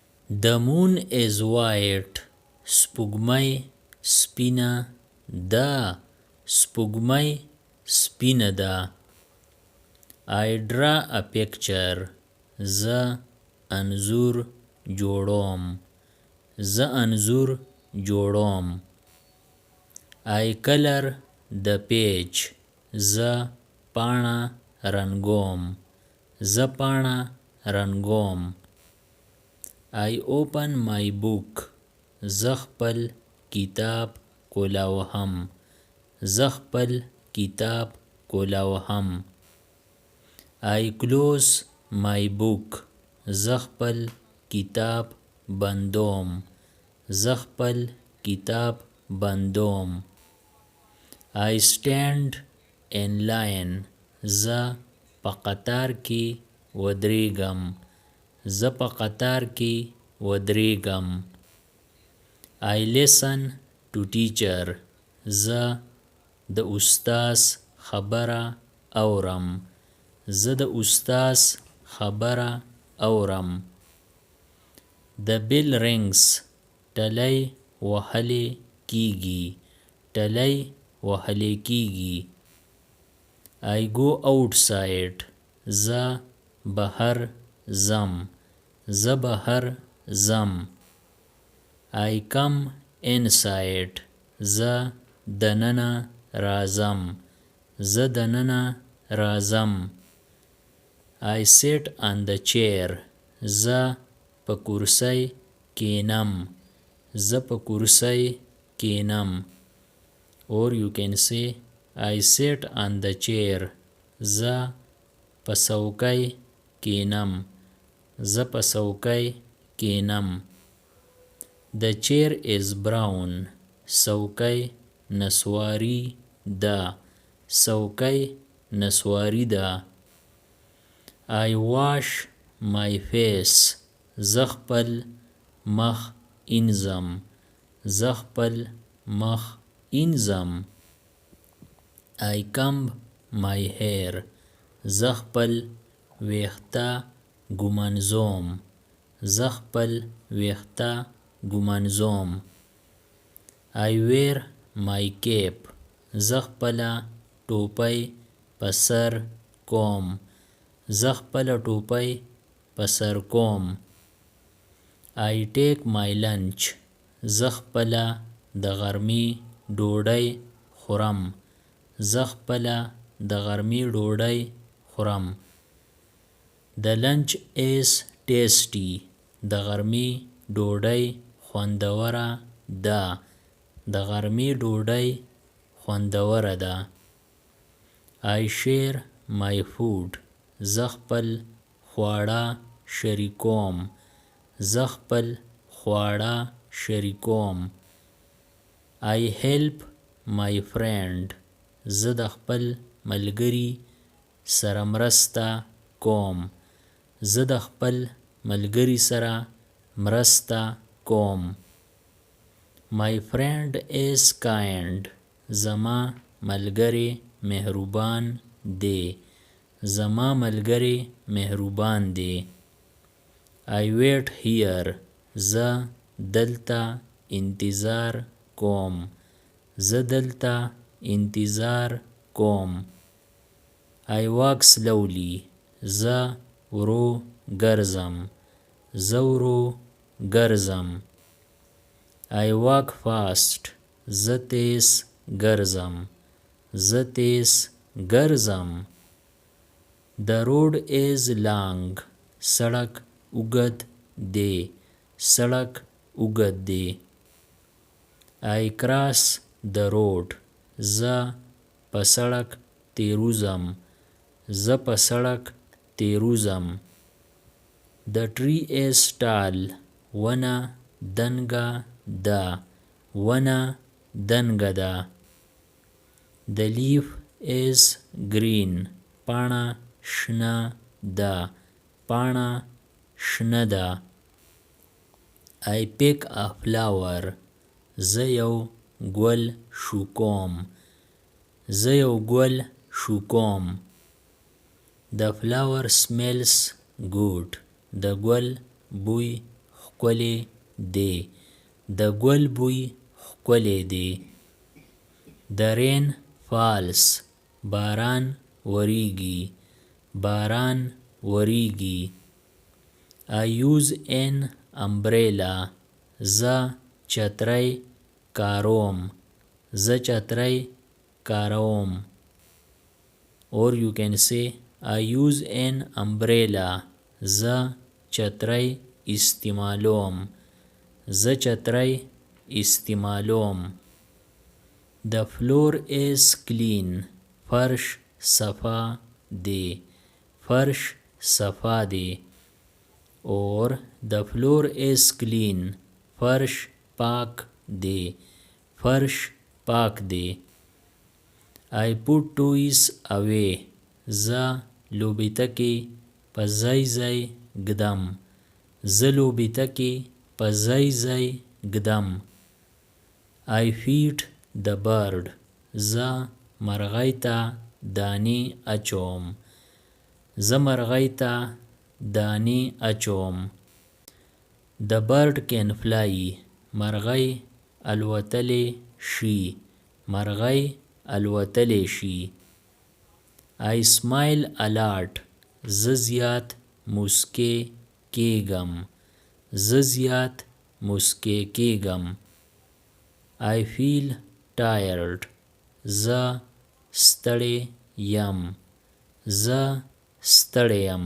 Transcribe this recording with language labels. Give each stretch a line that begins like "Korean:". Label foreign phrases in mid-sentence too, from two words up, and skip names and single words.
English: The moon is white.
Pashto: سپوږمۍ سپینه ده. سپوږمۍ سپینه ده.
English: I draw a picture.
Pashto: زه انځور جوړوم. زه انځور جوړوم.
English: I color the page.
Pashto: زه پاڼه رنګوم. زه پاڼه رنګوم.
English: I open my book.
Pashto: زه خپل کتاب کولاوهم. زه خپل کتاب کولاوهم.
English: I close my book.
Pashto: زه خپل کتاب بندوم. زه خپل کتاب بندوم.
English: I stand in line.
Pashto: زه په قطار کې ودرېږم. زه په قطار کې ودرېږم.
English: I listen to teacher.
Pashto: زه د استاد خبره اورم. زه د استاد خبره اورم.
English: The bell rings.
Pashto: ټلی وهلی کیږي. ټلی وهلی کیږي.
English: I go outside.
Pashto: زه بهر ځم. زه بهر ځم.
English: I come inside.
Pashto: زه دننه راځم. زه دننه راځم.
English: I sit on the chair.
Pashto: زه په کرسۍ کینم. زه په کرسۍ کینم.
English: Or you can say I sit on the chair.
Pashto: زه په څوکۍ کینم. زه په څوکۍ کینم.
English: The chair is brown.
Pashto: څوکۍ نسواري ده. څوکۍ نسواري ده.
English: I wash my face.
Pashto: زه خپل مخ اینځم. زه خپل مخ اینځم.
English: I comb my hair.
Pashto: زه خپل ویښته ږمنځوم. زه خپل ویښته ږمنځوم.
English: I wear my cap.
Pashto: زه خپله ټوپۍ په سر کوم. زه خپله ټوپۍ په سر کوم.
English: I take my lunch.
Pashto: زه خپله د غرمې ډوډۍ خورم. زه خپله د غرمې ډوډۍ خورم.
English: The lunch is tasty.
Pashto: د غرمې ډوډۍ خوندوره ده. د غرمې ډوډۍ خوندوره ده.
English: I share my food.
Pashto: زه خپل خواړه شریکوم. زه خپل خواړه شریکوم.
English: I help my friend.
Pashto: زه د خپل ملګري سره مرسته کوم. زه د خپل ملګري سره مرسته کوم.
English: My friend is kind.
Pashto: زما ملګری مهربان دی. زما ملګری مهربان دی.
English: I wait here.
Pashto: زه دلته انتظار کوم. زه دلته انتظار کوم.
English: I walk slowly.
Pashto: زه ورو ګرځم. زه ورو ګرځم.
English: I walk fast.
Pashto: زه تیز ګرځم. زه تیز ګرځم.
English: The road is long.
Pashto: سړک اوږد دی. سړک اوږد دی.
English: I cross the road.
Pashto: زه په سړک تیروزم. زه په سړک تیروزم.
English: The tree is tall.
Pashto: ونه دنګه ده. ونه دنګه ده.
English: The leaf is green.
Pashto: پاڼه شنه ده. پاڼه شنه ده.
English: I pick a flower.
Pashto: زه یو ګل شوکوم. زه یو ګل شوکوم.
English: The flower smells good.
Pashto: د ګل بوی ښکلی دی. د ګل بوی ښکلی دی.
English: The rain falls.
Pashto: باران وریږي. باران وریږي.
English: I use an umbrella.
Pashto: زه چتری کاروم. زه چتری کاروم.
English: Or you can say I use an umbrella.
Pashto: زه چتری استعمالوم. زه چتری استعمالوم.
English: The floor is clean.
Pashto: فرش صفا دی. فرش صفا دی.
English: Or the floor is clean.
Pashto: فرش پاک دی. فرش پاک دی.
English: I put toys away.
Pashto: زه لوبېتکې په ځای ځای ږدم. زه لوبېتکې په ځای ځای ږدم.
English: I feed the bird.
Pashto: زه مرغۍ ته دانې اچوم. زه مرغۍ ته دانې اچوم.
English: The bird can fly.
Pashto: مرغۍ الوتلی شي. مرغۍ الوتلی شي.
English: I smile a lot.
Pashto: زه زیات موسکی کېږم. زه زیات موسکی کېږم.
English: I feel tired.
Pashto: زه ستړی یم. زه ستړی یم.